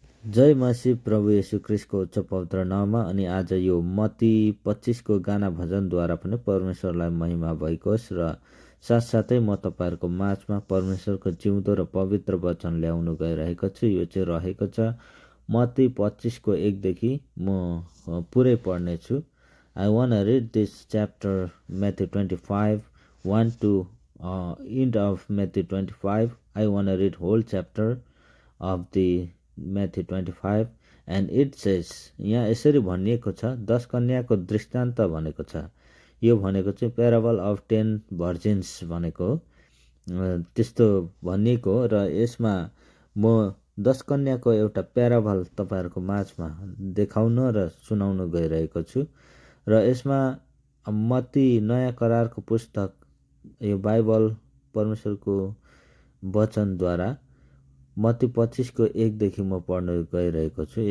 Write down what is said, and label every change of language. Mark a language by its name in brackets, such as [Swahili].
[Nepali] जय मसीह प्रभु येशू ख्रीष्टको उच्च पवित्र नाममा अनि आज यो मत्ती 25 को गाना भजनद्वारा पनि परमेश्वरलाई महिमा भएको होस् र साथसाथै म तपाईँहरूको माझमा परमेश्वरको जिउँदो र पवित्र वचन ल्याउनु गइरहेको छु। यो चाहिँ रहेको छ मत्ती 25 को 1 देखि म पुरै पढ्ने छु। [English] I want to read this chapter Matthew 25 1 to end of Matthew 25. I want to read whole chapter of the Matthew 25 and it says, यहाँ यसरी भनिएको छ 10 कन्याको दृष्टान्त भनेको छ। [Nepali] यो भनेको चाहिँ प्याराबल अफ 10 भर्जिन्स भनेको हो। त्यस्तो भनिएको हो र यसमा म 10 कन्याको एउटा प्याराबल तपाईहरुको माझमा देखाउन र सुनाउन गइरहेको छु र यसमा मत्ती नयाँ करारको पुस्तक यो बाइबल परमेश्वरको वचनद्वारा मत्ती 25 को 1 देखि म पढ्न गइरहेको छु।